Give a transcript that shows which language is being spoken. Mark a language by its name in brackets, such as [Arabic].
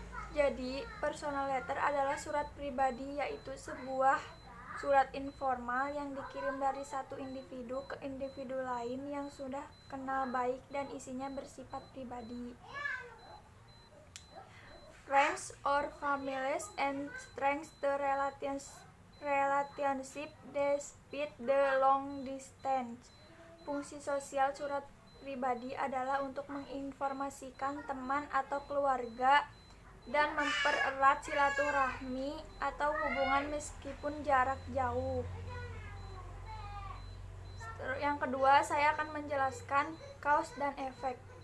[Indonesian] Jadi, personal letter adalah surat pribadi, yaitu sebuah surat informal yang dikirim dari satu individu ke individu lain yang sudah kenal baik dan isinya bersifat pribadi. [English] Friends or families and strengthens the relationship despite the long distance. [Indonesian] Fungsi sosial surat pribadi adalah untuk menginformasikan teman atau keluarga dan mempererat silaturahmi atau hubungan meskipun jarak jauh. Yang kedua, saya akan menjelaskan cause dan effect.